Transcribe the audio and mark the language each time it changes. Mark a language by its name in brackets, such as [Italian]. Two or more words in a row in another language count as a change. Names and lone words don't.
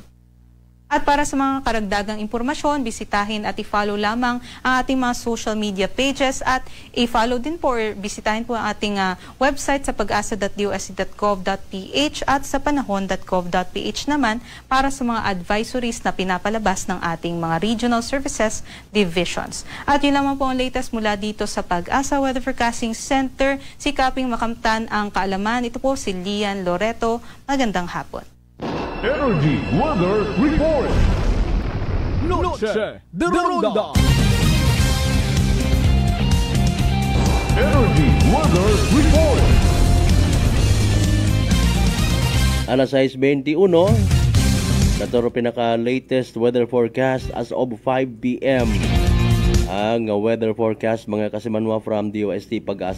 [Filipino] At para sa mga karagdagang impormasyon, bisitahin at i-follow lamang ang ating mga [English] social media pages [Filipino] at i-follow din po or bisitahin po ang ating website sa pag-asa.dosc.gov.ph at sa panahon.gov.ph naman para sa mga advisories na pinapalabas ng ating mga [English] regional services divisions. [Filipino] At yun lamang po ang latest mula dito sa Pag-asa Weather Forecasting Center. Sikaping makamtan ang kaalaman. Ito po si Lian Loreto. Magandang hapon. Energy Weather Report. Noche de Ronda. Energy Weather Report. [Hiligaynon] Alas 6:21, naturo pinaka-latest [English] weather forecast as of 5 p.m. [Hiligaynon] Ang [English] weather forecast [Hiligaynon] mga kasimanwa from DOST Pag-asa.